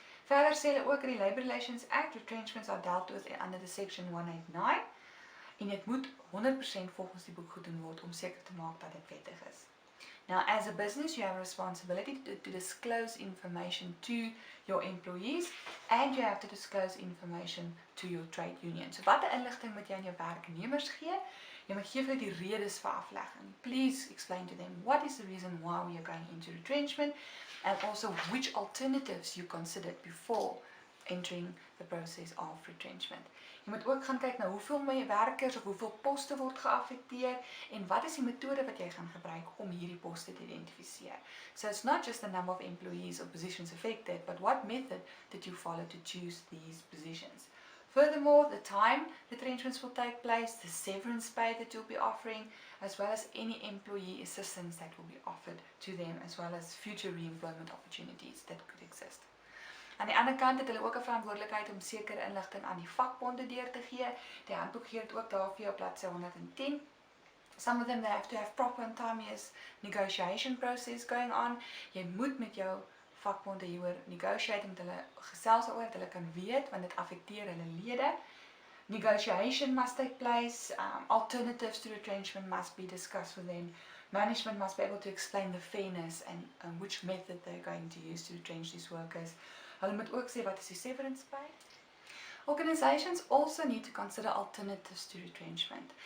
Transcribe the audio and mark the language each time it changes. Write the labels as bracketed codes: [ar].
[af] Verder sê hulle ook in die Labour Relations Act, [en] retrenchments are dealt with under the section 189 [af] en dit moet 100% volgens die boek gedoen word om seker te maak dat dit wettig is. [en] Now, as a business, you have a responsibility to disclose information to your employees and you have to disclose information to your trade union. [af] So, wat inligting moet jy aan jou werknemers gee? Jy moet gee vir die redes vir aflegging. [en] Please explain to them what is the reason why we are going into retrenchment and also which alternatives you considered before entering the process of retrenchment. [af] Jy moet ook gaan kyk na hoeveel werkers of hoeveel poste word geaffekteer en wat is die metode wat jy gaan gebruik om hierdie poste te identifiseer. [en] So it's not just the number of employees or positions affected, but what method did you follow to choose these positions. Furthermore, the time retrenchments will take place, the severance pay that you'll be offering, as well as any employee assistance that will be offered to them, as well as future re-employment opportunities that could exist. [af] Aan die ander kant het hulle ook 'n verantwoordelikheid om sekere inligting aan die vakbonde deur te gee. Die handboek gee dit ook daar vir jou op bladsy 110. [en] Some of them they have to have proper and timeous negotiation process going on. [af] Jy moet met jou vakbonde hieroor negotiate met hulle gesels oor dat hulle kan weet want dit affekteer hulle lede. [en] Negotiation must take place, alternatives to retrenchment must be discussed with them. Management must be able to explain the fairness and which method they're going to use to retrench these workers. [af] Hulle moet ook sê wat is die severance pay. [en] Organisations also need to consider alternatives to retrenchment.